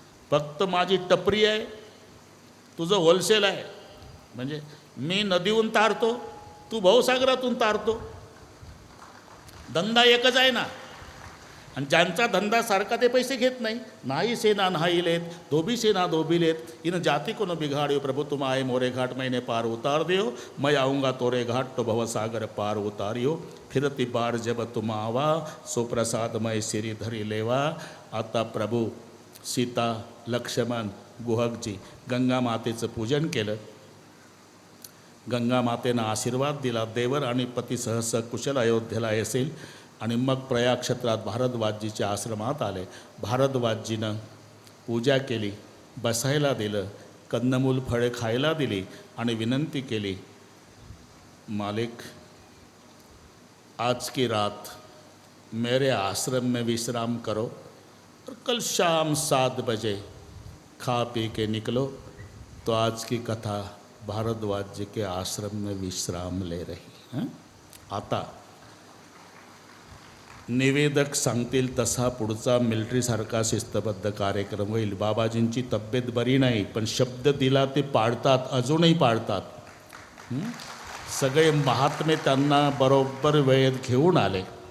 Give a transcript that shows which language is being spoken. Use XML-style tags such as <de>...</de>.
<mr>फक्त माझी टपरी आहे, तुझं होलसेल आहे. म्हणजे मी नदीहून तारतो, तू भवसागरातून तारतो. धंदा एकच आहे ना. आणि ज्यांचा धंदा सारखा ते पैसे घेत नाही.</mr> <hi>नाही सेना नाही लेत, धोबी सेना धोबी लेत. इन जाति को न बिघाड़ियो, प्रभु तुम आए मोरे घाट, मैंने पार उतार दियो. मैं आऊँगा तोरे घाट, तो भवसागर पार उतारियो. फिरती बार जब तुम आवा, सो प्रसाद मैं सिरी धरी लेवा.</hi> <mr>आता प्रभू सीता लक्ष्मण गोहकजी गंगा मातेचं पूजन केलं. गंगा मातेनं आशीर्वाद दिला. देवर आणि पती सहसा कुशल अयोध्येला असेल. आणि मग प्रयाग क्षेत्रात भारद्वाजजीच्या आश्रमात आले. भारद्वाजजीनं पूजा केली, बसायला दिलं, कंदमूल फळे खायला दिली आणि विनंती केली,</mr> <hi>मालिक आज की रात मेरे आश्रम में विश्राम करो और कल शाम 7 बजे खा पी के निकलो. तो आज की कथा भारद्वाज जी के आश्रम में विश्राम ले रही.</hi> <mr>आता निवेदक सांगतील तसा पुढचा मिलिटरीसारखा शिस्तबद्ध कार्यक्रम होईल. बाबाजींची तब्येत बरी नाही, पण शब्द दिला ते पाळतात, अजूनही पाळतात. सगळे महात्मे त्यांना बरोबर वेळेत घेऊन आले.</mr>